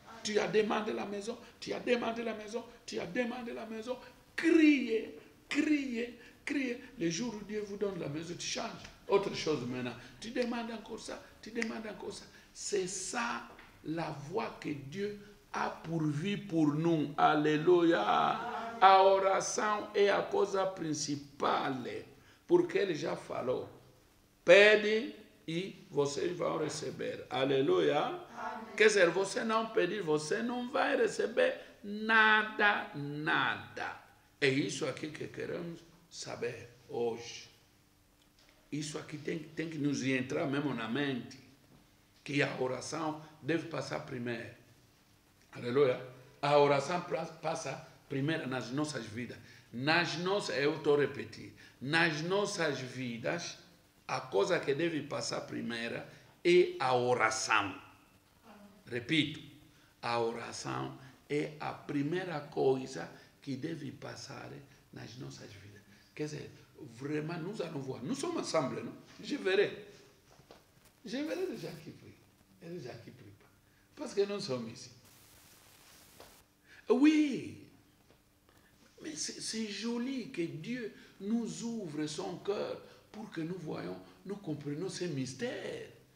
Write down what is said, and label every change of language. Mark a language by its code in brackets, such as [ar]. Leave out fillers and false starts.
[fr] Tu as demandé la maison, tu as demandé la maison, tu as demandé la maison. Criez, criez, criez. Le jour où Dieu vous donne la maison, tu changes. Autre chose maintenant. Tu demandes encore ça, tu demandes encore ça. C'est ça la voie que Dieu a pourvu pour nous. Alléluia. [pt] A oração é a coisa principal. Porque ele já falou. Pede e vocês vão receber. Aleluia. Quer dizer, você não pedir, você não vai receber nada, nada. É isso aqui que queremos saber hoje. Isso aqui tem que nos entrar mesmo na mente. Que a oração deve passar primeiro. Aleluia. A oração passa primeiro nas nossas vidas. Nas nossas, eu estou repetindo, nas nossas vidas, a coisa que deve passar primeiro é a oração. Repito, a oração é a primeira coisa que deve passar nas nossas vidas. Quer dizer, [fr] vraiment, nous allons voir. Nous sommes ensemble, non? Je verrai. Je verrai les gens qui prient et les gens qui ne prient pas. Parce que nous sommes ici. Oui, mais c'est joli que Dieu nous ouvre son cœur pour que nous voyons, nous comprenions ces mystères.